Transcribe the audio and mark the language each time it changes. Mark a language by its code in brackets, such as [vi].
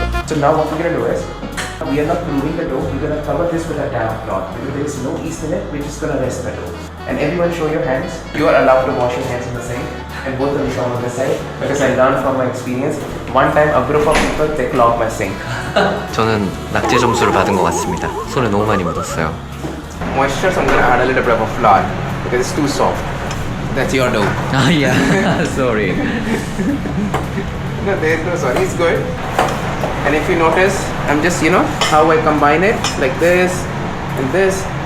[en] So now what we're gonna do is, we are not gluing the dough. We're gonna cover this with a damp cloth because there is no yeast in it. We're just gonna rest the dough. And everyone, show your hands. You are allowed to wash your hands in the sink, and both of you come on this side because I learned from my experience. One time, a group of people they clogged my sink. [ko] 저는 낙제 점수를 받은 것 같습니다. 손에 너무 많이 묻었어요. [en] Moisture, so I'm gonna add a little bit of flour because it's too soft. That's your dough. 아, yeah. Sorry. No, there's no sorry. It's good. And if you notice, I'm just, how I combine it, like this and this.